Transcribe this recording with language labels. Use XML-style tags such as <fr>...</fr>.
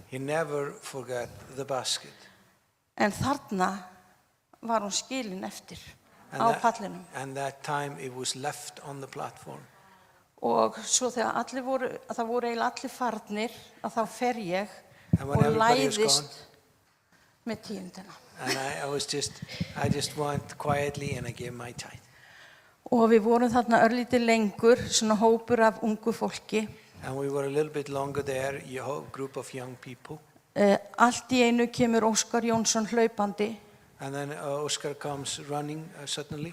<en>He never forgot the basket.</en> <is>En þarna var hún skilin eftir á pallinum.</is> <en>And that time it was left on the platform.</en> <is>Og svo þegar það voru eiginlega allir farnir, að þá fer ég</is> <en>And when</en> <is>og</is> <en>everybody is</en> <is>læðist með tíundina.</is> <en>And I just went quietly and I gave my tithe.</en> <is>Og við vorum þarna örlítið lengur, svona hópur af ungu fólki.</is> <en>And we were a little bit longer there, a whole group of young people.</en> <is>Allt í einu kemur Óskar Jónsson hlaupandi.</is> <en>And then Oscar comes running suddenly.</en>